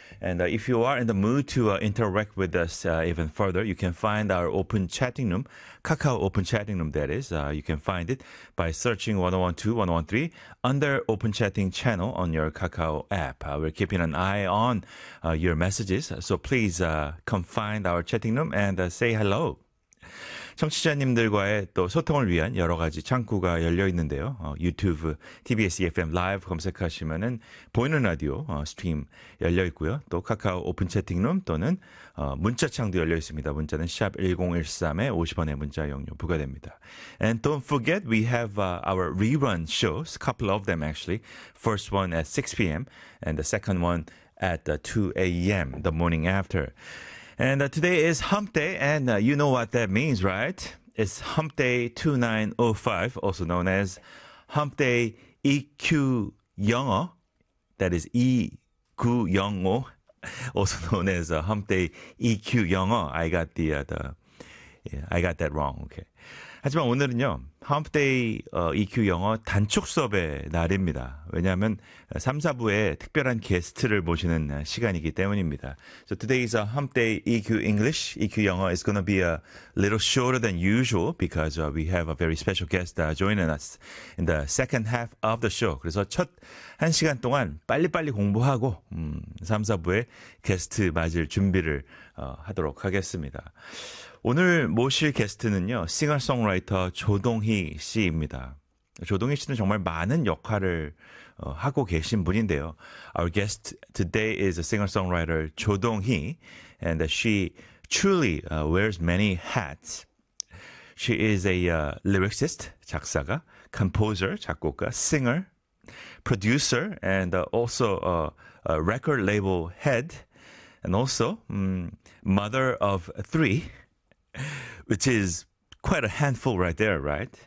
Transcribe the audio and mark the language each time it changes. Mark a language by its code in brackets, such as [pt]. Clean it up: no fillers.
[en] And if you are in the mood to interact with us even further, you can find our open chatting room, Kakao open chatting room, that is. You can find it by searching 101.2, 101.3 under open chatting channel on your Kakao app. We're keeping an eye on your messages, so please come find our chatting room and say hello. [ko] 청취자님들과의 또 소통을 위한 여러 가지 창구가 열려 있는데요. 유튜브, TBS EFM 라이브 검색하시면은 보이는 라디오 스트림 열려 있고요. 또 카카오 오픈 채팅룸 또는 문자창도 열려 있습니다. 문자는 샵 1013에 50원의 문자 이용료 부과됩니다. [en] And don't forget we have our rerun shows, a couple of them actually. First one at 6 p.m. and the second one at 2 a.m. the morning after. And today is hump day, and you know what that means, right? It's hump day 2905, also known as hump day EQ 영어. That is E 구 영어, also known as hump day EQ 영어. I got the I got that wrong. Okay. [ko] 하지만 오늘은요, [en] hump day EQ 영어 [ko] 단축 수업의 날입니다. 왜냐하면 3, 4부에 특별한 게스트를 모시는 시간이기 때문입니다. [en] So today is a hump day EQ English. EQ 영어 is going to be a little shorter than usual because we have a very special guest joining us in the second half of the show. [ko] 그래서 첫 한 시간 동안 빨리빨리 공부하고 3, 4부에 게스트 맞을 준비를 하도록 하겠습니다. 오늘 모실 게스트는요, 싱어송라이터 조동희 씨입니다. 조동희 씨는 정말 많은 역할을 하고 계신 분인데요. [en] Our guest today is a singer-songwriter 조동희, and she truly wears many hats. She is a lyricist, 작사가, composer, 작곡가, singer, producer, and also a record label head, and also mother of three, which is quite a handful right there, right?